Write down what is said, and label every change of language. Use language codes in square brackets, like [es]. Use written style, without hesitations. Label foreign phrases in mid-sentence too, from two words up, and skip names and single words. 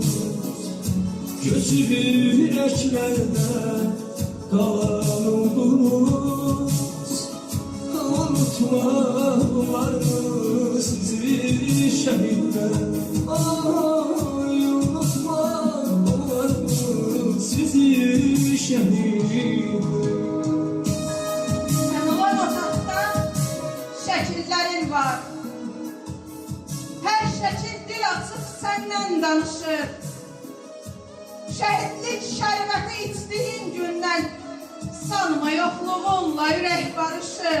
[tr] Göçüb yüreklerden kalan oluruz. Unutmalar mı sizi şehitler? Ay, unutmalar mı sizi şehitler? [az] Şəkillərin var. Hər şəkil dil açıb səndən danışır. Şəhidlik şərbəti içdiyin gündən sanma yoxluğunla ürək barışır.